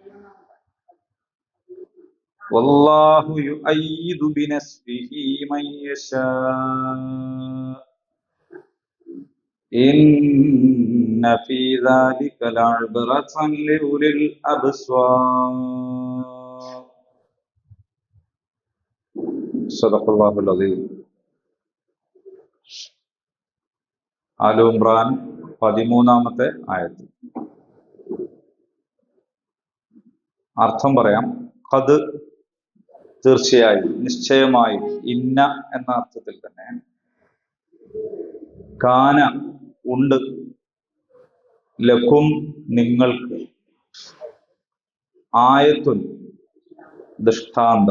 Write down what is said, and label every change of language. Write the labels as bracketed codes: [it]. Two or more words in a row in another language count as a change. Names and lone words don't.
[ar] والله يؤيد بنصره من يشاء إن في ذلك لعبرة لأولي الأبصار. صدق الله العظيم. [ml] ആലു ഇമ്രാൻ 13-ാമത്തെ ആയത്ത്. അർത്ഥം പറയാം. ഖദ് തീർച്ചയായും, നിശ്ചയമായും, ഇന്ന എന്ന അർത്ഥത്തിൽ തന്നെ, കാന ഉണ്ട്, ലക്കും നിങ്ങൾക്ക്, ആയത്തുൻ ദൃഷ്ടാന്തം.